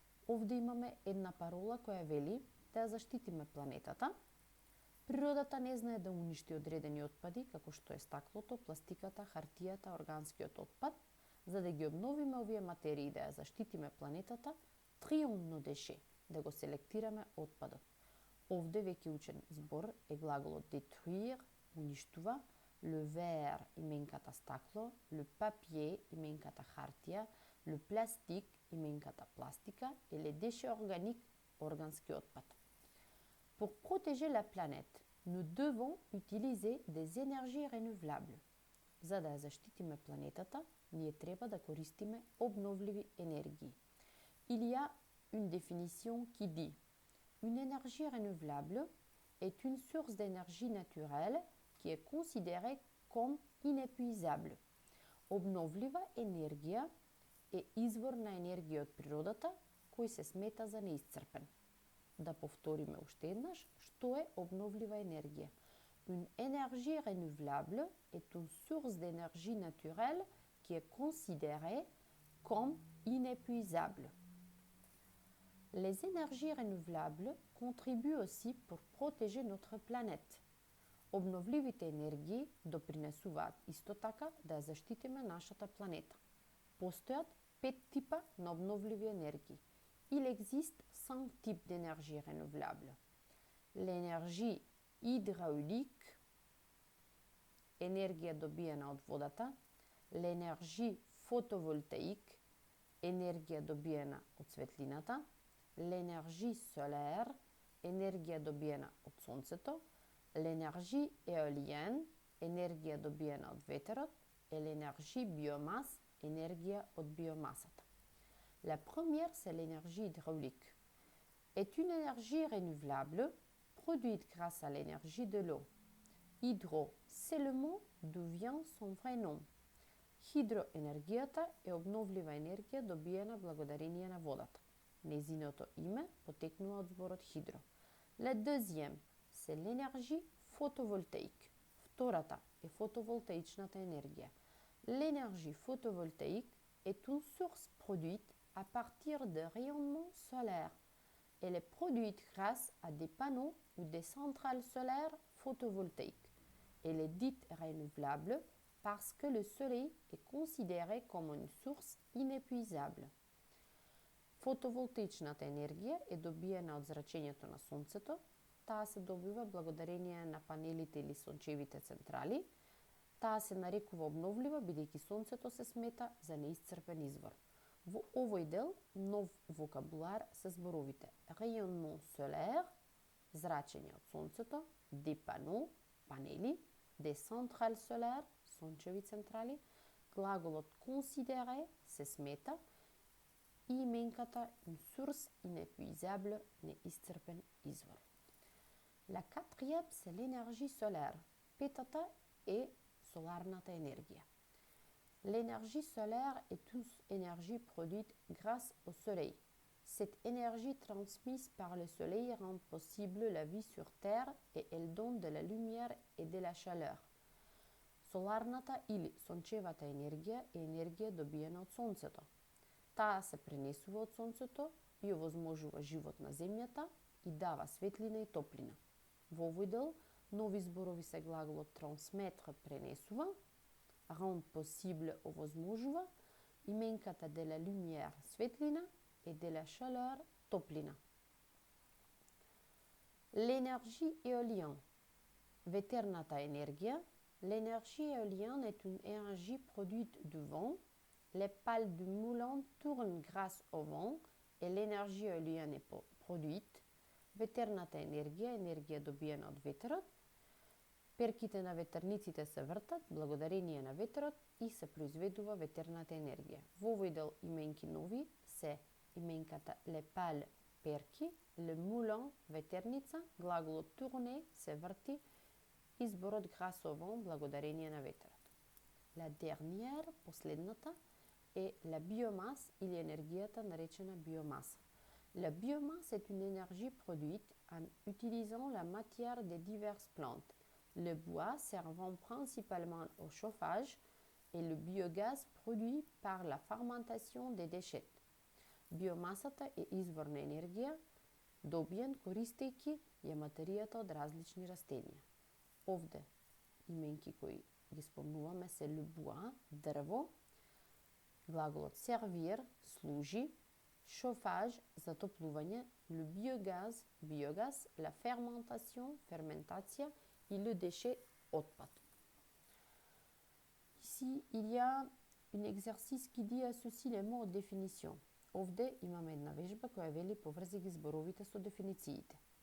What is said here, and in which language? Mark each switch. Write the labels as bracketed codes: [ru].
[mk] Овде имаме една парола која вели да ја заштитиме планетата. Природата не знае да уништи одредени отпади, како што е стаклото, пластиката, хартијата, органскиот отпад. За да ги обновиме овие материи да ја заштитиме планетата, трион [fr] nos déchets, [mk] да го селектираме отпадот. Овде веќе учен збор е глаголот détruire, уништува, [fr] le verre [mk] именката стакло, [fr] le papier [mk] именката хартија, [fr] le plastique [mk] именката пластика [fr] et les déchets organiques [mk] органски отпад. [fr] Pour protéger la planète, nous devons utiliser des énergies renouvelables. [mk] За да ја заштитиме планетата, ние треба да користиме обновливи енергии. [fr] Il y a une définition qui dit une énergie renouvelable est une source d'énergie naturelle qui est considérée comme inépuisable. [mk] Обновлива енергија е извор на енергија од природата кој се смета за неисцрпен. Да повториме уште еднаш што е обновлива енергија. [fr] Une énergie renouvelable est une source d'énergie naturelle qui est considérée comme inépuisable. Les énergies renouvelables contribuent aussi pour protéger notre planète. [mk] Обновливите енергии допринесуваат исто така да ја заштитиме нашата планета. Постојат 5 типа на обновливи енергии. [fr] Il existe 5 types d'énergie renouvelable. L'énergie hydraulique, [mk] енергија добиена од водата, [fr] l'énergie photovoltaïque, [mk] енергија добиена од светлината, [fr] l'énergie solaire, [mk] енергија добиена од сонцето, [fr] l'énergie éolienne, [mk] енергия добиена от ветерот, [fr] et l'énergie biomasse, [mk] енергия от биомасата. [fr] La première, c'est l'énergie hydraulique. Est une énergie renouvelable produite grâce à l'énergie de l'eau. Hydro, c'est le mot d'où vient son vrai nom. [mk] Хидроенергията е обновлива енергия, добиена благодарение на водата. Незиното име потекнува от зборот хидро. [fr] La deuxième, c'est l'énergie photovoltaïque. [mk] Втората е фотоволтаичната енергия. [fr] L'énergie photovoltaïque est une source produite à partir de rayonnement solaire. Elle est produite grâce à des panneaux ou des centrales solaires photovoltaïques. Elle est dite renouvelable parce que le soleil est considéré comme une source inépuisable. [mk] Фотоволтаичната енергия е добиена от зрачењето на сонцето. Таа се добива благодарение на панелите или сончевите централи. Таа се нарекува обновлива, бидејќи сонцето се смета за неисцрпен извор. Во овој дел нов вокабулар се зборовите [fr] rayonnement solaire, [mk] зрачење од сонцето, [fr] des panneaux, [mk] панели, [fr] des centrales solaires, [mk] сончеви централи, глаголот considéré се смета и именката [fr] une source inépuisable, [mk] неисцрпен извор. [fr] La quatrième, c'est l'énergie solaire. [mk] Петата е соларната енергия. [fr] L'énergie solaire est une énergie produite grâce au soleil. Cette énergie transmise par le soleil rend possible la vie sur Terre et elle donne de la lumière et de la chaleur. [mk] Соларната или сончевата енергија е енергија добиена од сонцето. Таа се пренесува од сонцето и овозможува живот на земјата и дава светлина и топлина. Во овој дел нови зборови се глаголот transmettre пренесува, [fr] rend possible [mk] овозможува, именката [fr] de la lumière [mk] светлина [fr] et de la chaleur [mk] топлина. [fr] L'énergie éolienne. [mk] Ветерната енергија. [fr] L'énergie éolienne est une énergie produite du vent. Les pales du moulin tournent grâce au vent et l'énergie éolienne est produite. [mk] Ветерната енергија е енергија добиена од ветерот. Перките на ветерниците се вртат благодарение на ветерот и се произведува ветерната енергија. Во овој дел именки нови се именката [fr] les pales [mk] перки, [fr] le moulin [mk] ветерница, глаголот tourner се врти, изборот [fr] grâce au vent [mk] благодарение на ветерот. [fr] La dernière, [mk] последната, е [fr] la biomasse [mk] или енергијата наречена биомаса. [fr] La biomasse est une énergie produite en utilisant la matière des diverses plantes, le bois servant principalement au chauffage et le biogaz produit par la fermentation des déchets. [mk] Биомасата е извор на енергија, добиен користејќи ја материјата од различни растенија. Овде именки кои ги спомнуваме се [fr] le bois, [mk] дрво, глаголот servir, служи, chauffage, затоплување, [fr] le biogaz, [mk] биогаз, [fr] la fermentation, [mk] fermentation [fr] et le déchet, [mk] отпад. [fr] Ici, il y a un exercice qui dit associe les mots aux définitions. [mk] Овде имаме една вежба која вели поврзи ги зборовите со дефинициите.